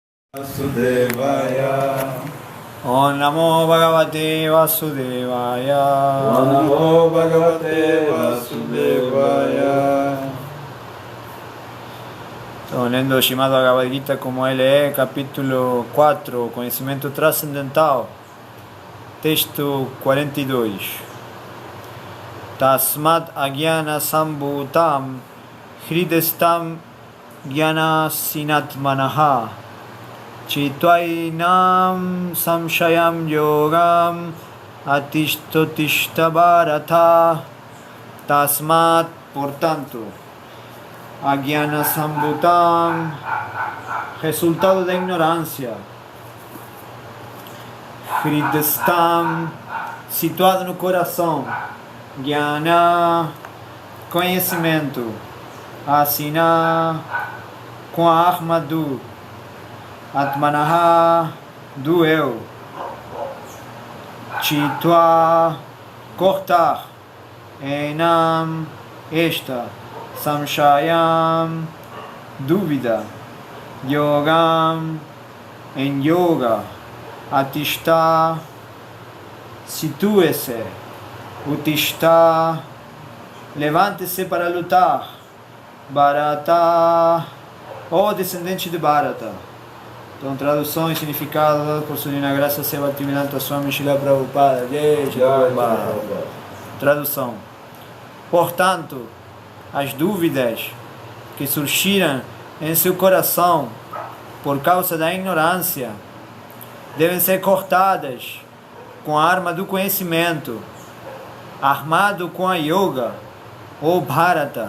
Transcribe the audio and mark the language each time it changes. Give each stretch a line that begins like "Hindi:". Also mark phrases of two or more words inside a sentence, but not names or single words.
Sanskrit: Vasudevaya. Om Namo Bhagavate Vasudevaya. Om Namo Bhagavate Vasudevaya.
Portuguese: Estamos lendo o Srimad Bhagavad Gita como ele é, capítulo 4, Conhecimento Transcendental, texto 42.
Sanskrit: Tasmat Agyana Sambhutam Hridestam Gyana Sinatmanaha Chitvainam Samshayam Yogam Atistotishta Bharata.
Portuguese: Tasmat, portanto,
Sanskrit: Agyana Sambhutam,
Portuguese: resultado da ignorância. Hridestam, situado no coração. Gyana, conhecimento. Asina, com a arma do Atmanaha, do eu. Chitva, cortar. Enam, esta. Samshayam, dúvida. Yogam, em yoga. Atishta, situe-se. Utishta, levante-se para lutar. Bharata, ó descendente de Bharata. Então, tradução e significado por sua divina graça Seva Bhaktivedanta Swami Srila Prabhupada. Tradução. Portanto, as dúvidas que surgiram em seu coração por causa da ignorância devem ser cortadas com a arma do conhecimento, armado com a yoga ou Bharata.